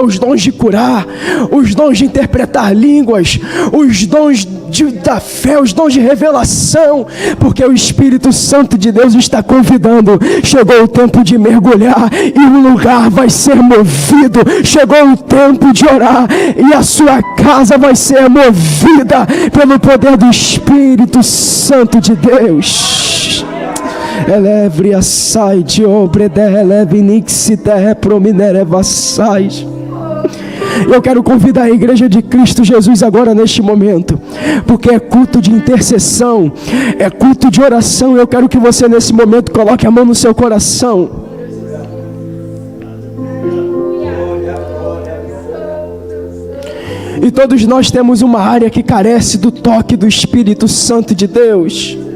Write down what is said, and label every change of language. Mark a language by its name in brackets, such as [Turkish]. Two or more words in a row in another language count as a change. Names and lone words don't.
[Portuguese] Os dons de curar, os dons de interpretar línguas, os dons da fé, os dons de revelação, porque o Espírito Santo de Deus está convidando. Chegou o tempo de mergulhar e o lugar vai ser movido. Chegou o tempo de orar e a sua casa vai ser movida pelo poder do Espírito Santo de Deus. Elevre a sai de obrede, eleve nixite, prominere vassais. Eu quero convidar a igreja de Cristo Jesus agora neste momento, porque é culto de intercessão, é culto de oração. Eu quero que você nesse momento coloque a mão no seu coração. E todos nós temos uma área que carece do toque do Espírito Santo de Deus.